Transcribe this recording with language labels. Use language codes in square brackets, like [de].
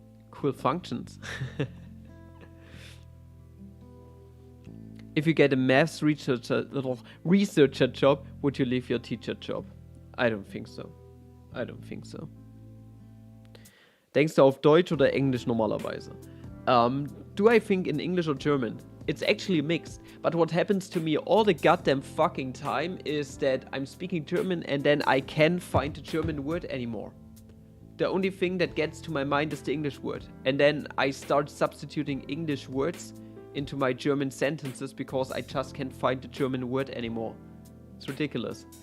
[en] Cool functions. If you get a maths little researcher job, would you leave your teacher job? I don't think so. I don't think so. [de] Denkst du auf Deutsch oder Englisch normalerweise? [en] Do I think in English or German? It's actually mixed. But what happens to me all the goddamn fucking time is that I'm speaking German and then I can't find the German word anymore. The only thing that gets to my mind is the English word. And then I start substituting English words into my German sentences because I just can't find the German word anymore. It's ridiculous.